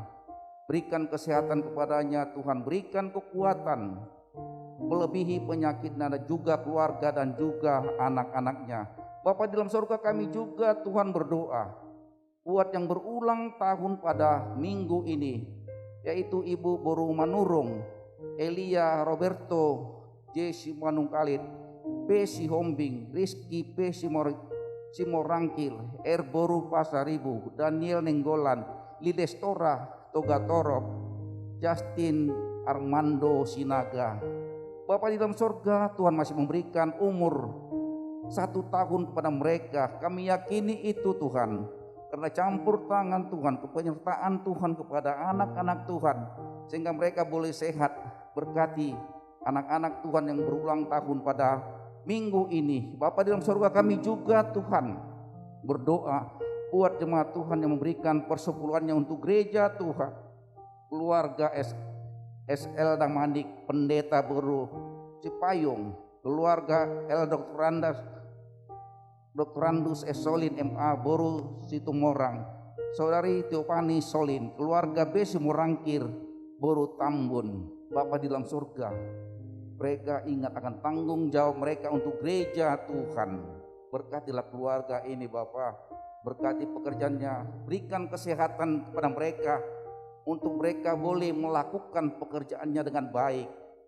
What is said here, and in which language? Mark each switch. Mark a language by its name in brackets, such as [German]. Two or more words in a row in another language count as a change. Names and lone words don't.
[Indonesian] Berikan kesehatan kepadanya Tuhan, berikan kekuatan melebihi penyakitnya dan juga keluarga dan juga anak-anaknya. Bapa di dalam surga, kami juga Tuhan berdoa buat yang berulang tahun pada minggu ini, yaitu Ibu Boru Manurung, Elia Roberto J. Simanungkalit, P. Sihombing, Rizky P. Simorangkil, R. Boru Pasaribu, Daniel Nenggolan, Lidestora Togatorok, Justin Armando Sinaga. Bapa di dalam surga, Tuhan masih memberikan umur 1 tahun kepada mereka. Kami yakini itu Tuhan, karena campur tangan Tuhan, kepenyertaan Tuhan kepada anak-anak Tuhan, sehingga mereka boleh sehat. Berkati anak-anak Tuhan yang berulang tahun pada minggu ini. Bapa di dalam surga, kami juga Tuhan berdoa buat jemaat Tuhan yang memberikan persepuluhannya untuk gereja Tuhan, keluarga SL Damanik Pendeta Boru Cipayung, keluarga L. Dr. Randus S. Solin MA Boru Situmorang, Saudari Teopani Solin, keluarga B. Simurangkir Boru Tambun. Bapa di dalam surga, mereka ingat akan tanggung jawab mereka untuk gereja Tuhan. Berkatilah keluarga ini Bapa, berkati pekerjaannya, berikan kesehatan kepada mereka untuk mereka boleh melakukan pekerjaannya dengan baik.